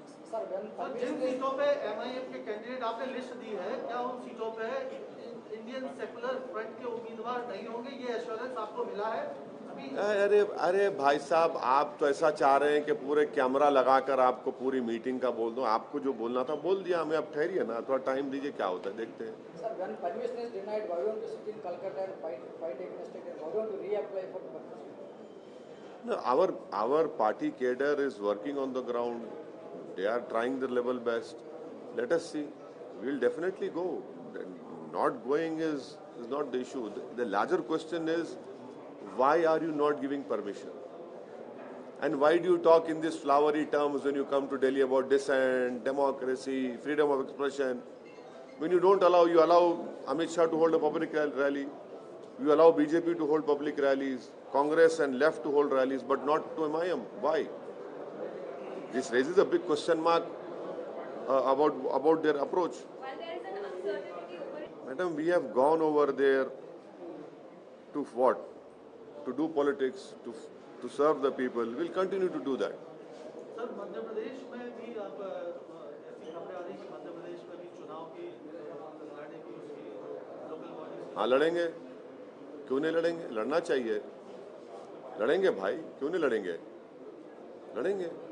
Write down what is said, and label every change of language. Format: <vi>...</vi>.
<hi>Sir जिन सीटों पे MIM के कैंडिडेट आपने लिस्ट दी है, क्या उन सीटों पे इंडियन सेकुलर फ्रंट के उम्मीदवार नहीं होंगे, ये एश्योरेंस आपको मिला है अभी? अरे भाई साहब, आप तो ऐसा चाह रहे हैं कि पूरे कैमरा लगाकर आपको पूरी मीटिंग का बोल दूं। आपको जो बोलना था बोल दिया हमें, अब ठहरिए ना, थोड़ा टाइम दीजिए, क्या होता है देखते हैं।</hi> <en>Sir, when permission is denied, why don't you sit in Calcutta and fight against it? And why don't you reapply for permission? No, our party cadre is working on the ground. They are trying their level best. Let us see. We'll definitely go. Not going is not the issue. The larger question is, why are you not giving permission? And why do you talk in these flowery terms when you come to Delhi about dissent, democracy, freedom of expression? When you don't allow, you allow Amit Shah to hold a public rally, you allow BJP to hold public rallies, Congress and left to hold rallies, but not to MIM. Why? This raises a big question mark about their approach. While there is an uncertainty over it, Madam, we have gone over there to what? To do politics, to serve the people. We'll continue to do that.</en> <hi>Sir Madhya Pradesh में भी आप ऐसी खबरें आ रही कि मध्य प्रदेश में भी चुनाव की लड़ने की उसकी लोकल बॉडी। हाँ लड़ेंगे, क्यों नहीं लड़ेंगे? लड़ना चाहिए, लड़ेंगे भाई, क्यों नहीं लड़ेंगे? लड़ेंगे।</hi>